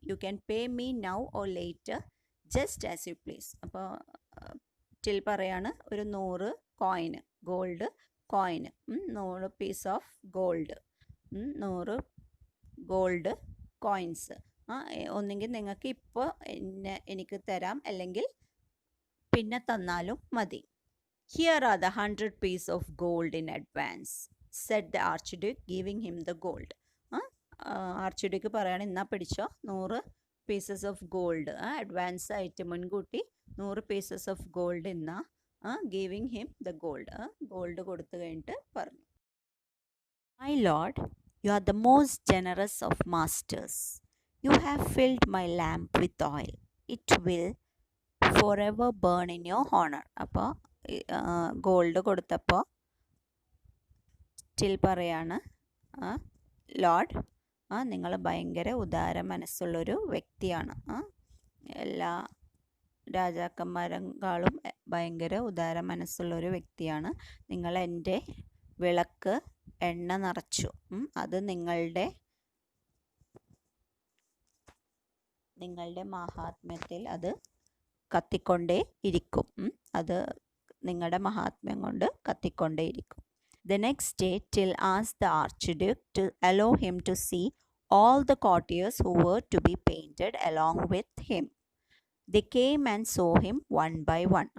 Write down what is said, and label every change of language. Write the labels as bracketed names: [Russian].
[English] You can pay me now or later just as you please. [Malayalam] അപ്പോൾ till പറയാണ്, ഒരു 100 കോയിന്, gold കോയിന്, 100 piece of gold, 100 gold coins ഒന്നെങ്കിൽ നിങ്ങൾക്ക് ഇപ്പോൾ എനിക്ക് തരാം, അല്ലെങ്കിൽ പിന്നെ തന്നാലും മതി. [English] Here are the 100 pieces of gold in advance, said the archduke, giving him the gold. [Malayalam] Archduke പറയാണ്, എന്നാ പിടിച്ചോ 100 പീസസ് ഓഫ് ഗോൾഡ്, അഡ്വാൻസ് ആയിട്ട് മുൻകൂട്ടി 100 പീസസ് ഓഫ് ഗോൾഡ് എന്നാ ഗിവിങ് ഹിം ദ ഗോൾഡ് കൊടുത്തു കഴിഞ്ഞിട്ട് പറഞ്ഞു, my Lord, [English] you are the most generous of masters. You have filled my lamp with oil. It will forever burn in your honor. [Malayalam] അപ്പോൾ gold കൊടുത്തപ്പോൾ till പറയാണ്, Lord, നിങ്ങൾ ഭയങ്കര ഉദാര മനസ്സുള്ളൊരു വ്യക്തിയാണ്. എല്ലാ രാജാക്കന്മാരെക്കാളും ഭയങ്കര ഉദാര മനസ്സുള്ളൊരു വ്യക്തിയാണ്. നിങ്ങൾ എൻ്റെ വിളക്ക് എണ്ണ നിറച്ചു. അത് നിങ്ങളുടെ മഹാത്മ്യത്തിൽ അത് കത്തിക്കൊണ്ടേ ഇരിക്കും. അത് നിങ്ങളുടെ മഹാത്മ്യം കൊണ്ട് കത്തിക്കൊണ്ടേ ഇരിക്കും. [English] The next day, Till asked the archduke to allow him to see all the courtiers who were to be painted along with him. They came and saw him one by one.